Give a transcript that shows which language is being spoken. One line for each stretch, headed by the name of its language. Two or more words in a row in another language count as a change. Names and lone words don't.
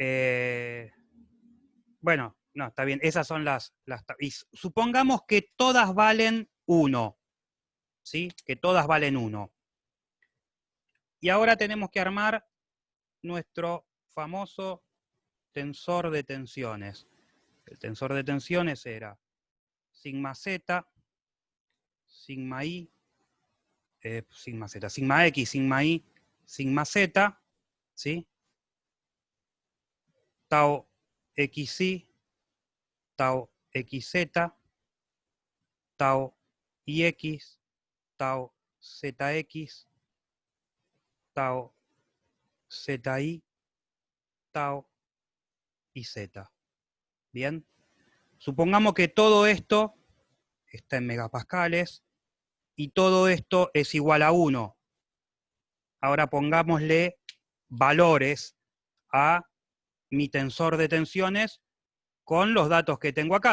Spanish: Bueno, no, está bien, esas son y supongamos que todas valen 1, ¿sí? Que todas valen 1. Y ahora tenemos que armar nuestro famoso tensor de tensiones. El tensor de tensiones era sigma z, sigma i, sigma z, sigma x, sigma y, sigma z, ¿sí? Tau xy, tau xz, tau ix, tau zx, tau zi, tau y z. ¿Bien? Supongamos que todo esto está en megapascales y todo esto es igual a 1. Ahora pongámosle valores a mi tensor de tensiones con los datos que tengo acá.